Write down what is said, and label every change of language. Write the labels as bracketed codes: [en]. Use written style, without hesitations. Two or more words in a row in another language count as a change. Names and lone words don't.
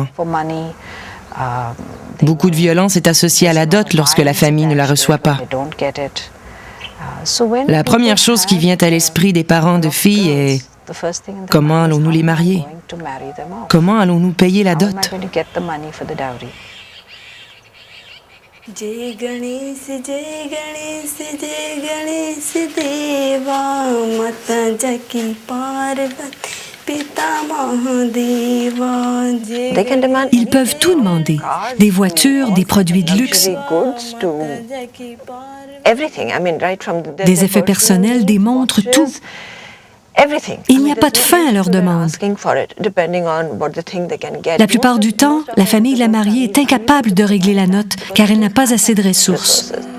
[fr] Beaucoup de violence est associée à la dot lorsque la famille ne la reçoit pas. La première chose qui vient à l'esprit des parents de filles est Comment allons-nous les marier? Comment allons-nous payer la dot? [hi] जय गणेश जय गणेश देवा माता जकी पार्वती पिता महादेवा. [fr] Ils peuvent tout demander, des voitures, des produits de luxe, des effets personnels, des montres, tout. Il n'y a pas de fin à leurs demandes. La plupart du temps, la famille de la mariée est incapable de régler la note car elle n'a pas assez de ressources.